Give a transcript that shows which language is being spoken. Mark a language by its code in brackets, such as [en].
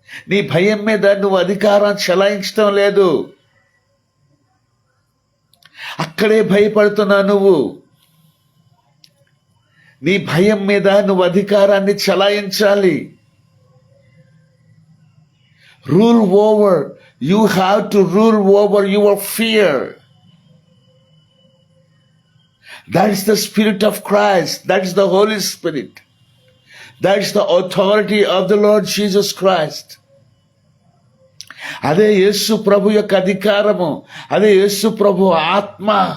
[te] నీ భయం మీద నువ్వు అధికారం చెలాయించడం లేదు, అక్కడే భయపడుతున్నా నువ్వు. నీ భయం మీద నువ్వు అధికారాన్ని చెలాయించాలి. [en] Rule over, you have to rule over your fear. That is the Spirit of Christ. That is the Holy Spirit. That is the authority of the Lord Jesus Christ. [te] అదే యేసు ప్రభు యొక్క అధికారము, అదే యేసు ప్రభు ఆత్మ.